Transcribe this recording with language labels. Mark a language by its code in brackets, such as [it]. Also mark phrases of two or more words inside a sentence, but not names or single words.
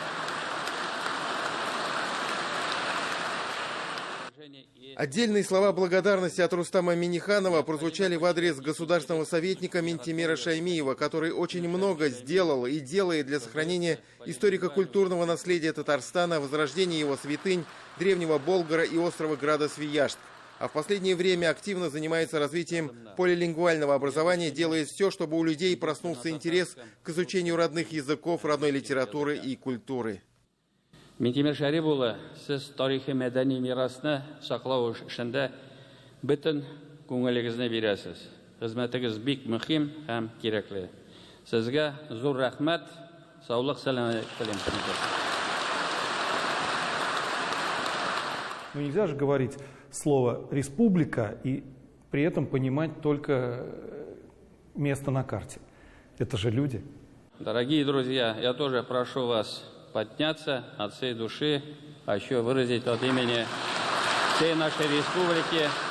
[ru] Отдельные слова благодарности от Рустама Минниханова прозвучали в адрес государственного советника Минтимира Шаймиева, который очень много сделал и делает для сохранения историко-культурного наследия Татарстана, возрождения его святынь, древнего Болгара и острова Града-Свияжск. А в последнее время активно занимается развитием полилингвального образования, делает все, чтобы у людей проснулся интерес к изучению родных языков, родной литературы и культуры. [tt] Минтимир Шарипулы, сіз тарихи мәдәни мирасны саклау эшендә бөтен күңелегезне бирәсез. Хезмәтегез бик мөһим һәм кирәкле. Сезгә зур рәхмәт, саулык, сәламәтлек телим. [ru] Но нельзя же говорить слово «республика» и при этом понимать только место на карте. Это же люди. Дорогие друзья, я тоже прошу вас подняться от всей души, а еще выразить от имени всей нашей республики.